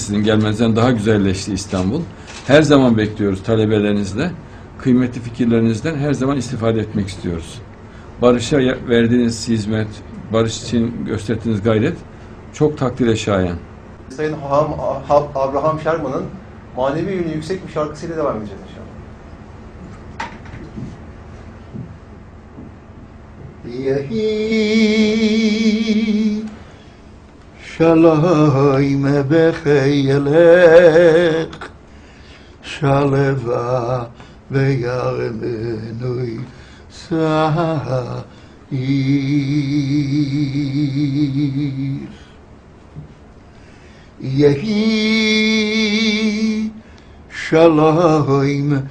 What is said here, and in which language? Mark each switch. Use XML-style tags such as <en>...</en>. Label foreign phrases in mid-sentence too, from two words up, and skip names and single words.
<tr>Sizin gelmenizden daha güzelleşti İstanbul. Her zaman bekliyoruz talebelerinizle. Kıymetli fikirlerinizden her zaman istifade etmek istiyoruz. Barış'a verdiğiniz hizmet, barış için gösterdiğiniz gayret çok takdire şayan. Sayın Abraham Sherman'ın manevi yönü yüksek bir şarkısıyla devam edeceğiz inşallah.</tr> <he>יהי שלום בחיילך שלווה וירמנו צעיר יהי שלום</he>